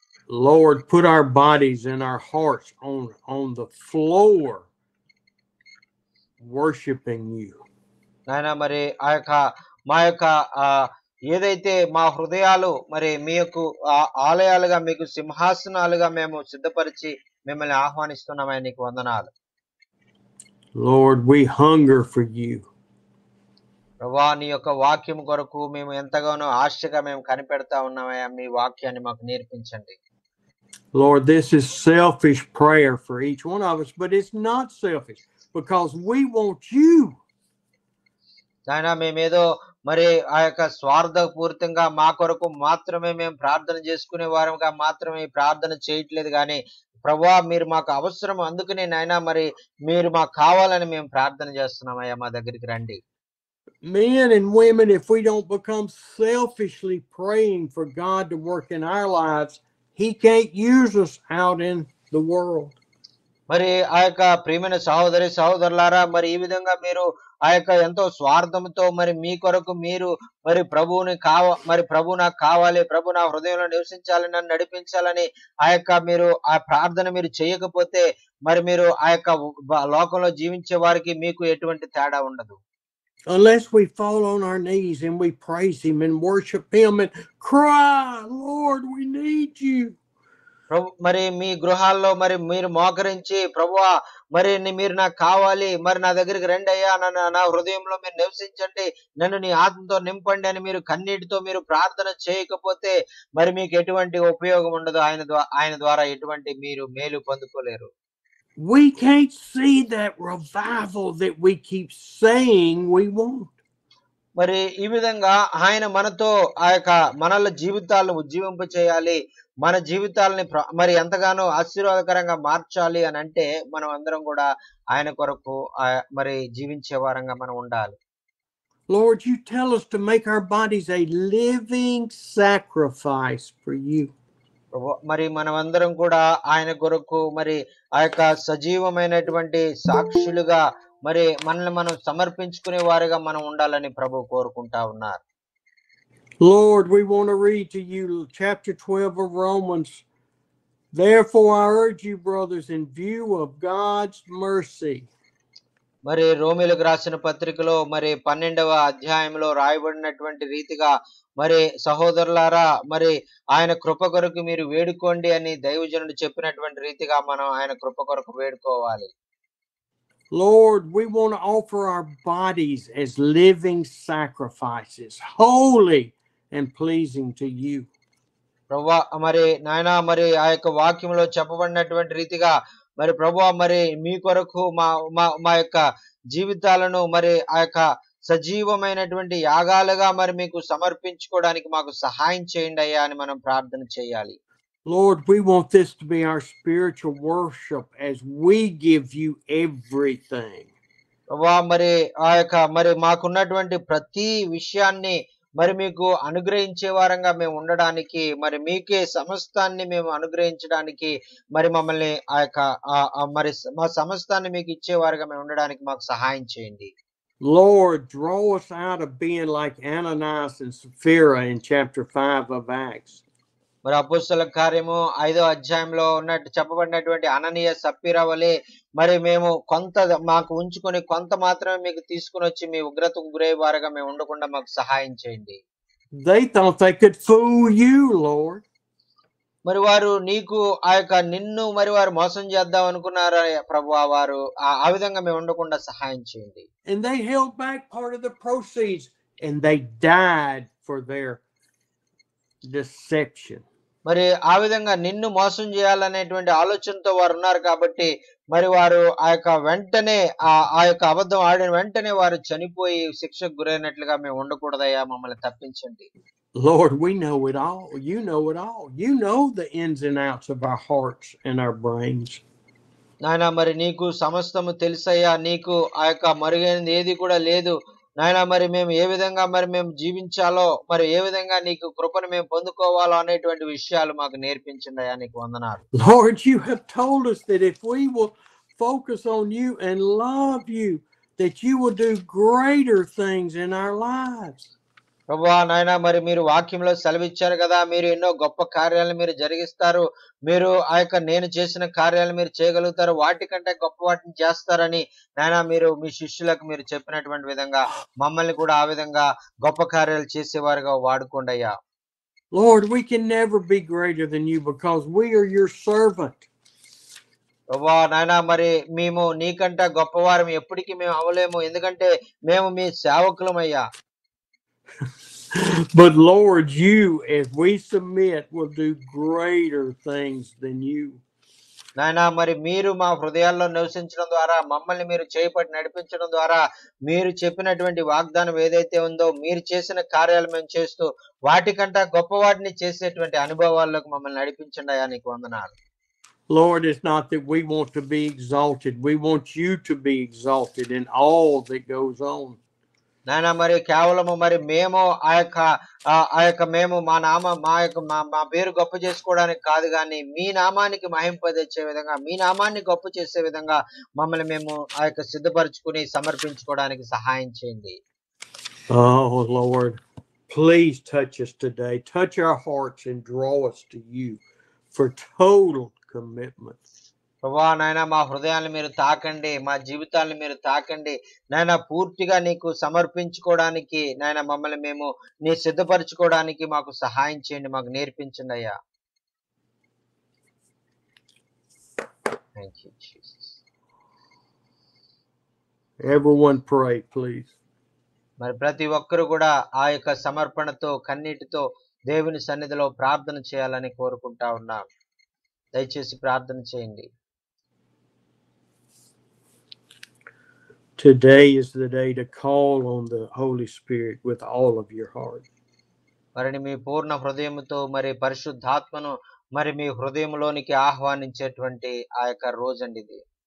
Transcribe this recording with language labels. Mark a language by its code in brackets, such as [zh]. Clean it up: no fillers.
[en] Lord, put our bodies and our hearts on the floor worshiping you. [te] నాయనా మరి ఆ యొక్క మా యొక్క ఏదైతే మా హృదయాలు మరి మీ యొక్క ఆలయాలుగా మీకు సింహాసనాలుగా మేము సిద్ధపరిచి మిమ్మల్ని ఆహ్వానిస్తున్నామని నీకు వందనాలు. [en] Lord, we hunger for you. [te] ప్రభువా నీ యొక్క వాక్యం కొరకు మేము ఎంతగానో ఆశగా మేము కనిపెడతా ఉన్నామయ్యా, మీ వాక్యాన్ని మాకు నేర్పించండి. [en] Lord, this is selfish prayer for each one of us, but it's not selfish because we want you. [te] నాయనా మేమేదో మరి ఆ యొక్క స్వార్థపూరితంగా మా కొరకు మాత్రమే మేము ప్రార్థన చేసుకునే వారంగా మాత్రమే ప్రార్థన చేయట్లేదు కానీ ప్రభువా మీరు మాకు అవసరం, అందుకనే నాయనా మరి మీరు మాకు కావాలని మేము ప్రార్థన చేస్తున్నామయ్యా, మా దగ్గరికి రండి. [en] Men and women, if we don't become selfishly praying for God to work in our lives, He can't use us out in the world. [te] మరి ఆ యొక్క ప్రియమైన సహోదరులారా మరి ఈ విధంగా మీరు ఆ యొక్క ఎంతో స్వార్థంతో మరి మీ కొరకు మీరు మరి ప్రభు నాకు కావాలి, ప్రభు నా హృదయంలో నివసించాలని, నన్ను నడిపించాలని ఆ యొక్క మీరు ఆ ప్రార్థన మీరు చేయకపోతే మరి మీరు ఆ యొక్క లోకంలో జీవించే వారికి మీకు ఎటువంటి తేడా ఉండదు. [en] Unless we fall on our knees and we praise Him and worship Him and cry, Lord, we need you. [te] ప్రభు మరి మీ గృహాల్లో మరి మీరు మోకరించి ప్రభువా మరి మీరు నాకు కావాలి, మరి నా దగ్గరికి రండి అయ్యా, నా హృదయంలో మీరు నివసించండి, నన్ను నీ ఆత్మతో నింపండి అని మీరు కన్నీటితో మీరు ప్రార్థన చేయకపోతే మరి మీకు ఎటువంటి ఉపయోగం ఉండదు, ఆయన ద్వారా ఎటువంటి మీరు మేలు పొందుకోలేరు. [en] We can't see that revival that we keep saying we want. [te] మరి ఈ విధంగా ఆయన మనతో ఆ యొక్క మనల జీవితాలను ఉజ్జీవింప చేయాలి, మన జీవితాలని మరి ఎంతగానో ఆశీర్వాదకరంగా మార్చాలి అని అంటే మనం అందరం కూడా ఆయన కొరకు మరి జీవించే వారంగా మనం ఉండాలి. [en] Lord, you tell us to make our bodies a living sacrifice for you. [te] మరి మనమందరం కూడా ఆయన కొరకు మరి ఆ యొక్క సజీవమైనటువంటి సాక్షులుగా మరి మనల్ని మనం సమర్పించుకునే వారిగా మనం ఉండాలని ప్రభు కోరుకుంటా ఉన్నారు. [en] Lord, we want to read to you chapter 12 of Romans. Therefore, I urge you, brothers, in view of God's mercy. [te] మరి రోమీలకు రాసిన పత్రికలో మరి 12వ అధ్యాయంలో రాయబడినటువంటి రీతిగా మరి సహోదరులారా మరి ఆయన కృప కొరకు మీరు వేడుకోండి అని దైవజనుడు చెప్పినటువంటి రీతిగా మనం ఆయన కృప కొరకు వేడుకోవాలి. [en] Lord, we want to offer our bodies as living sacrifices, holy and pleasing to you. [te] ప్రభువా మరి నాయనా మరి ఆ యొక్క వాక్యంలో చెప్పబడినటువంటి రీతిగా మరి ప్రభువా మరి మీ కొరకు మా మా మా యొక్క జీవితాలను మరి ఆ యొక్క సజీవమైనటువంటి యాగాలుగా మరి మీకు సమర్పించుకోవడానికి మాకు సహాయం చేయండి అయ్యా అని మనం ప్రార్థన చేయాలి. [en] Lord, we want this to be our spiritual worship as we give you everything. [te] ప్రభువా మరి ఆ యొక్క మరి మాకున్నటువంటి ప్రతి విషయాన్ని మరి మీకు అనుగ్రహించే వారంగా మేము ఉండడానికి మరి మీకే సమస్తాన్ని మేము అనుగ్రహించడానికి మరి మమ్మల్ని ఆ యొక్క మరి మా సమస్తాన్ని మీకు ఇచ్చేవారుగా మేము ఉండడానికి మాకు సహాయం చేయండి. [en] Lord, draw us out of being like Ananias and Sapphira in chapter 5 of Acts. [te] మరి అపోస్తల కార్యము 5వ అధ్యాయంలో ఉన్నట్టు చెప్పబడినటువంటి అననీయ సప్పీరా వలె మరి మేము కొంత మాకు ఉంచుకొని కొంత మాత్రమే మీకు తీసుకుని వచ్చి మీ ఉగ్రతకు గురయ్యే వారుగా మేము ఉండకుండా మాకు సహాయం చేయండి. [en] They thought they could fool you, Lord. [te] మరి వారు నీకు ఆ యొక్క నిన్ను మరి వారు మోసం చేద్దాం అనుకున్నారా ప్రభువా, వారు ఆ విధంగా మేము ఉండకుండా సహాయం చేయండి. [en] And they held back part of the proceeds and they died for their deception. [te] మరి ఆ విధంగా నిన్ను మోసం చేయాలనేటువంటి ఆలోచనతో వారు ఉన్నారు కాబట్టి మరి వారు ఆ యొక్క వెంటనే ఆ యొక్క అబద్ధం ఆడిన వెంటనే వారు చనిపోయి శిక్షకు గురైనట్లుగా మేము ఉండకూడదయ్యా, మమ్మల్ని తప్పించండి. [en] Lord, we know it all. You know it all. You know the ins and outs of our hearts and our brains. [te] నాయన మరి నీకు సమస్తము తెలుసయ్యా, నీకు ఆ యొక్క మరుగైనది ఏది కూడా లేదు నాయన. మరి మేము ఏ విధంగా మరి మేము జీవించాలో, మరి ఏ విధంగా నీకు కృపను మేము పొందుకోవాలో అనేటువంటి విషయాలు మాకు నేర్పించండి అయ్యా, నీకు వందనాలు. [en] Lord, you have told us that if we will focus on you and love you, that you will do greater things in our lives. [te] ప్రభువా నాయన మరి మీరు వాక్యంలో సెలవిచ్చారు కదా, మీరు ఎన్నో గొప్ప కార్యాలను మీరు జరిగిస్తారు, మీరు ఆ యొక్క నేను చేసిన కార్యాలు మీరు చేయగలుగుతారు, వాటికంటే గొప్ప వాటిని చేస్తారని నాయన మీరు మీ శిష్యులకు మీరు చెప్పినటువంటి విధంగా మమ్మల్ని కూడా ఆ విధంగా గొప్ప కార్యాలు చేసేవారుగా వాడుకోండి అయ్యా. [en] Lord, we can never be greater than you because we are your servant. [te] ప్రభువా నాయన మరి మేము నీకంటే గొప్పవారం ఎప్పటికీ మేము అవలేము, ఎందుకంటే మేము మీ సేవకులమయ్యా. [en] But Lord, you, as we submit, will do greater things than you. [te] నాయనా మరి మీరు మా హృదయాల్లో నివసించడం ద్వారా, మమ్మల్ని మీరు చేపట్టి నడిపించడం ద్వారా, మీరు చెప్పినటువంటి వాగ్దానం ఏదైతే ఉందో మీరు చేసిన కార్యాలు మేము చేస్తూ వాటికంటే గొప్ప వాటిని చేసేటువంటి అనుభవాల్లోకి మమ్మల్ని నడిపించండి అయ్యా, నీకు వందనాలు. [en] Lord, it's not that we want to be exalted. We want you to be exalted in all that goes on. [te] నాయన మరి కేవలము మరి మేము ఆ యొక్క మేము మా పేరు గొప్ప చేసుకోవడానికి కాదు, కానీ మీ నామానికి మహింప తెచ్చే విధంగా, మీ నామాన్ని గొప్ప చేసే విధంగా మమ్మల్ని మేము ఆ యొక్క సిద్ధపరచుకుని సమర్పించుకోవడానికి సహాయం చేయండి. [en] Oh Lord, please touch us today. Touch our hearts and draw us to you for total commitment. [te] ప్రభువా నాయన మా హృదయాన్ని మీరు తాకండి, మా జీవితాలను మీరు తాకండి నాయన, పూర్తిగా నీకు సమర్పించుకోవడానికి నాయన మమ్మల్ని మేము నీ సిద్ధపరచుకోవడానికి మాకు సహాయం చేయండి, మాకు నేర్పించండి అయ్యా. [en] Thank you Jesus. Everyone pray, please. [te] మరి ప్రతి ఒక్కరు కూడా ఆ యొక్క సమర్పణతో కన్నీటితో దేవుని సన్నిధిలో ప్రార్థన చేయాలని కోరుకుంటా ఉన్నాం. దయచేసి ప్రార్థన చేయండి. [en] Today is the day to call on the Holy Spirit with all of your heart. [te] మరి మీ పూర్ణ హృదయముతో మరి పరిశుద్ధాత్మను మరి మీ హృదయంలోనికి ఆహ్వానించేటువంటి ఆ యొక్క రోజండి ఇది.